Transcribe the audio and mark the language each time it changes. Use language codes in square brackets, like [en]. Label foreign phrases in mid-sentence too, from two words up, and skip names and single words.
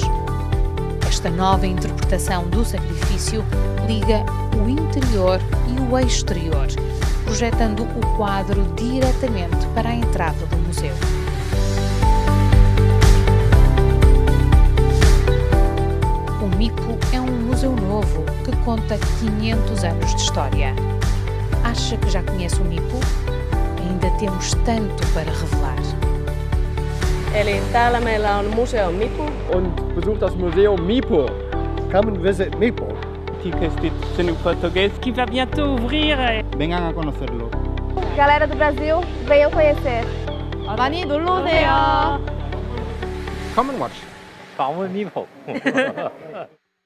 [pt] Esta nova interpretação do sacrifício liga o interior e o exterior, projetando o quadro diretamente para a entrada do museu. O MIPO é um museu novo que conta 500 anos de história. Acha que já conhece o MIPO? Ainda temos tanto para revelar. [fi] Eli täällä meillä on museo MIPO. [de] Und besucht das Museum MIPO. [en] Come and visit MIPO. [pt] Tica instituição portuguesa que vai [fr] bientôt ouvrir. [es] Vengan a conocerlo. [pt] Galera do Brasil, venham conhecer. [ko] 많이 놀러 오세요. [en] Come and watch. [ko] 방문 MIPO.